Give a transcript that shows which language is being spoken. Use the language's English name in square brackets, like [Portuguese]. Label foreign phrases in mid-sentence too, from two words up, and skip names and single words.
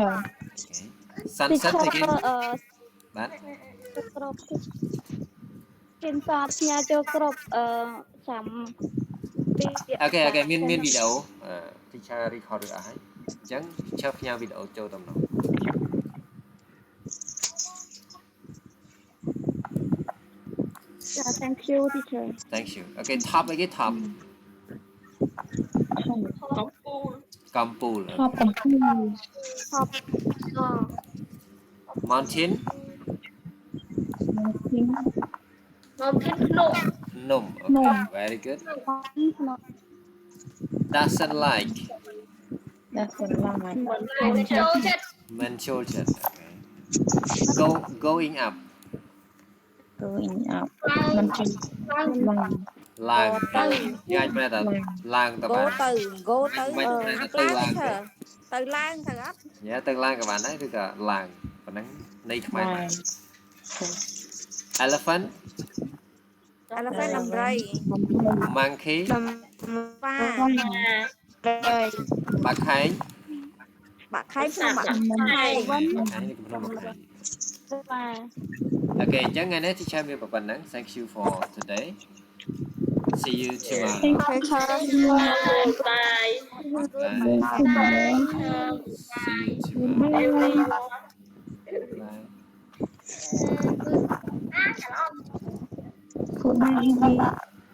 [Khmer] Sunset តែគេ [English] teacher [Khmer] បាទ គ្រប់គេសតផ្ញើចូលគ្រប់ចាំពី អូខេមានវីដេអូ [English] teacher record [Khmer] រួចអស់ហើយអញ្ចឹង teacher ផ្ញើវីដេអូចូលតាមនោះ [English] thank you teacher Thank you [Khmer] អូខេ top អីគេ top កំពូល top កំពូល top [English] mountain ភ្នំ okay very good doesn't like [Khmer] មិនចូលចិត្ត [English] okay going up [Khmer] មិនជិះ ឡើងយើងអាចប្រែថាឡើងទៅបាន go ទៅ មិនប្រែថាទៅឡើងទេ ទៅឡើងទៅអត់ ញ៉ាទៅឡើងក៏បានដែរឬក៏ឡើងប៉ុណ្ណឹងនៃខ្មែរដែរ elephant ដំរី [English] monkey [Khmer] ប៉ា បាក់ខែង បាក់ខែងខ្ញុំបាក់ខែង នេះគឺភ្នំបាក់ខែង បាទ អូខេអញ្ចឹងថ្ងៃនេះ teacher មានប៉ុណ្ណឹង [English] thank you for today see you tomorrow Bye. See you tomorrow bye